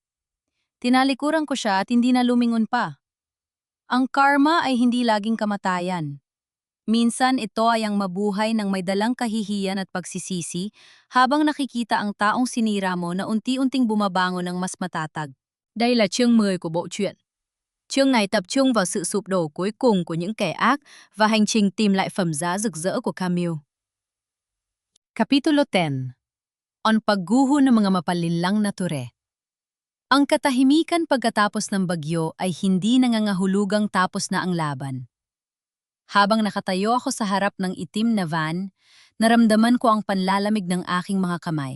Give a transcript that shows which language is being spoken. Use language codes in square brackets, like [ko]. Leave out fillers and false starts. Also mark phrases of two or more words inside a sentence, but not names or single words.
[tl] Tinalikuran ko siya at hindi na lumingon pa. Ang karma ay hindi laging kamatayan. Minsan ito ay ang mabuhay ng may dalang kahihiyan at pagsisisi habang nakikita ang taong sinira mo na unti-unting bumabangon ng mas matatag. [vi] Đây là chương 10 của bộ truyện. Chương này tập trung vào sự sụp đổ cuối cùng của những kẻ ác và hành trình tìm lại phẩm giá rực rỡ của Camille. [tl] Kapitulo 10. Ang pagguho ng mga mapalinlang na ture. Ang katahimikan pagkatapos ng bagyo ay hindi nangangahulugang tapos na ang laban. Habang nakatayo ako sa harap ng itim na van, naramdaman ko ang panlalamig ng aking mga kamay.